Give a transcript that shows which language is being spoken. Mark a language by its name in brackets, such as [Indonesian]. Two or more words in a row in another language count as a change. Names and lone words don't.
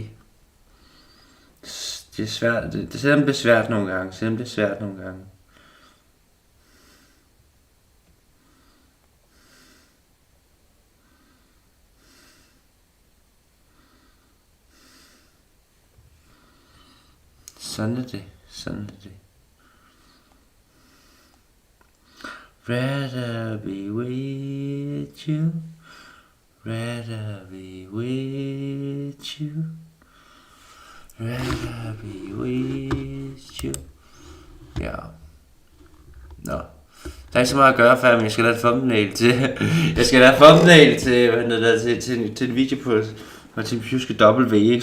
[Danish] Det er svært, selvom det er svært nogle gange, Sådan er det. [English] Rather be with you. Rather be with you. Rather be with you. [Danish] Ja. Nå. Der er ikke så meget at gøre, før, men jeg skal lade thumbnail til. Til en video på Team Pjuske W, ikke?